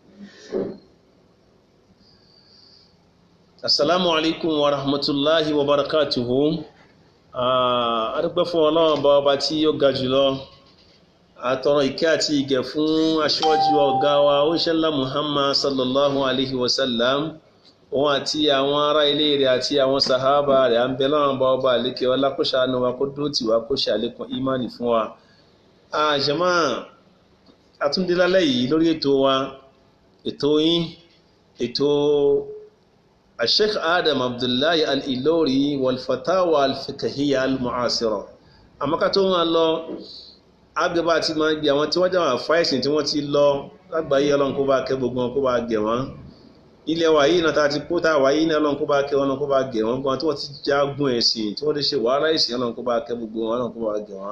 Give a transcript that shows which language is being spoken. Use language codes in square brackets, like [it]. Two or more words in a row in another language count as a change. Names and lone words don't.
[ar] السلام عليكم ورحمة الله وبركاته. [yo] Adúpẹ́ fún Ọlọ́run bá tí ó ga jùlọ. Àtọrọ ìkẹ́ àti ìgẹ̀ fún aṣíwájú ọ̀gá wa Òṣèlá Muhammad [ar] صلى الله عليه وسلم. [yo] Òun àti àwọn ará ilé rẹ̀ àti àwọn sàhábà rẹ̀ à ń bẹ lọ́run bá ọba àlékè ọlá kó ṣàánú wa kó dúró tì wá kó ṣe àlékún ìmánì fún wa. Jàmáà àtúndé lálẹ́ yìí lórí ètò wa, ètò yín, ètò Sheikh Adam Abdullahi Al-Ilori wal-Fatawa al-Fiqhiyya al-Mu'asira. Àmọ́ ká tó máa lọ, àgbẹ̀bá ti máa gbé àwọn tí wọ́n jẹ́ àwọn àfáìsìn tí wọ́n ti lọ lágbàáyé Ọlọ́run kó bá kẹ́ gbogbo wọn kó bá gẹ̀ wọ́n. Ilẹ̀ wa yìí náà tá ti kó tá wà yìí náà Ọlọ́run kó bá kẹ́ wọn kó bá gẹ̀ wọ́n gbọ́n tí wọ́n ti jagun ẹ̀sìn tí wọ́n ti ṣe wàhálà ẹ̀sìn Ọlọ́run kó bá kẹ́ gbogbo wọn Ọlọ́run kó bá gẹ̀ wọ́n.